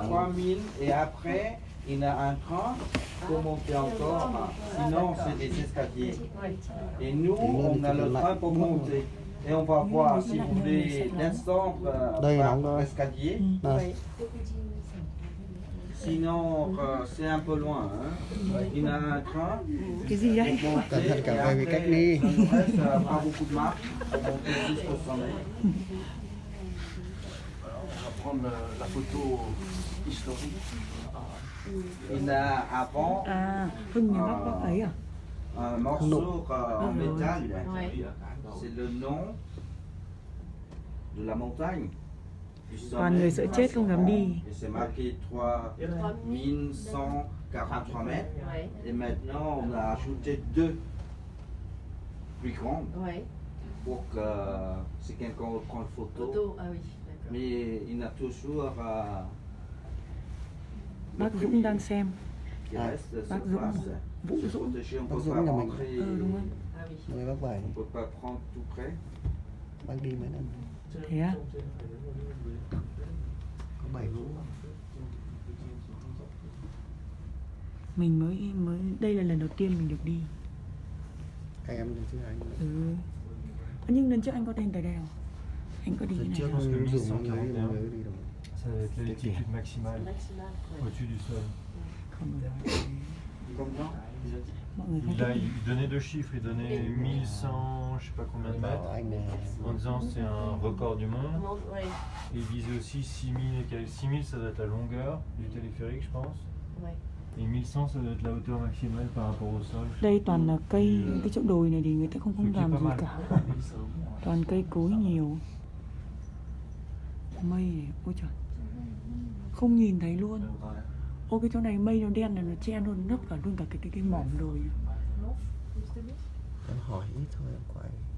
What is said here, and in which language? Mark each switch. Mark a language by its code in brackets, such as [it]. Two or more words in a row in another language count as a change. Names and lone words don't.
[fr] 3000 et après il y a un train pour monter encore, sinon c'est des escaliers. Et nous on a le train pour monter. Et on va voir si vous voulez descendre par l'escalier. [vi] Này, [fr] Sinon c'est un peu loin. Hein. Il y a un train [vi] Cái gì đấy? [fr] pour monter. [vi] cẩn thận [fr] Et [vi] cả về vì cách [fr] après, [vi] đi. [fr] ça nous reste pas beaucoup de marche pour monter jusqu'au sommet. Alors, on va prendre la photo historique. Il y a avant [vi] À, Hưng nhà bác bác ấy à? [fr] un morceau en métal. Ouais. C'est le nom de la montagne. Du [vi] Toàn người sợ chết không dám đi. [fr] Et c'est marqué 3143 mètres. Ouais. Et maintenant, on a ajouté 2 plus grandes Ouais. pour que si quelqu'un veut prendre photo. Photo, ah oui, d'accord. Mais il y a toujours [vi] Bác Dũng đang xem. [fr] qui reste [vi] Bác [fr] sur [vi] Dũng, [fr] place. [vi] Vũ [fr] C'est [vi] Dũng. [fr] protégé, on ne [vi] Bác [fr] peut [vi] Dũng [fr] pas [vi] nhà mình. [fr] rentrer, [vi] Đúng không? [fr] Ah oui. [vi] mời bác Bảy, [fr] on ne peut pas prendre tout près. [vi] bác đi mấy lần. Thế à? Có 7 vũ. Mình mới đây là lần đầu tiên mình được đi. Các em đi chứ anh. Ừ. Nhưng lần trước anh có lên Tài Đèo. Anh có đi cái Lần này trước không? không rủ mọi người đi đâu. [fr] Ça va être l'altitude maximale Maximal. Ouais. au-dessus du sol. [vi] Không được. [fr] Comment [vi] Mọi người không [fr] Là, [vi] thích. [fr] il donnait deux chiffres, il donnait 1100, je sais pas combien de [vi] Bảo [fr] mètres, [vi] anh này. [fr] en disant c'est un record du monde. Comment- Ouais. Et il disait aussi 6000 et quelques. 6000 ça doit être la longueur du téléphérique, je pense. Ouais. Et 1100 ça doit être la hauteur maximale par rapport au sol. [vi] Đây toàn là cây, cái chỗ đồi này thì người ta không [fr] Ce qui est [vi] làm [fr] pas [vi] gì [fr] mal. [vi] cả. Toàn cây cối nhiều. Mây này, ôi trời. Không nhìn thấy luôn. Ô cái chỗ này mây nó đen này nó che luôn, nấp cả luôn cả cái mỏm đồi. Em hỏi ít thôi em quay.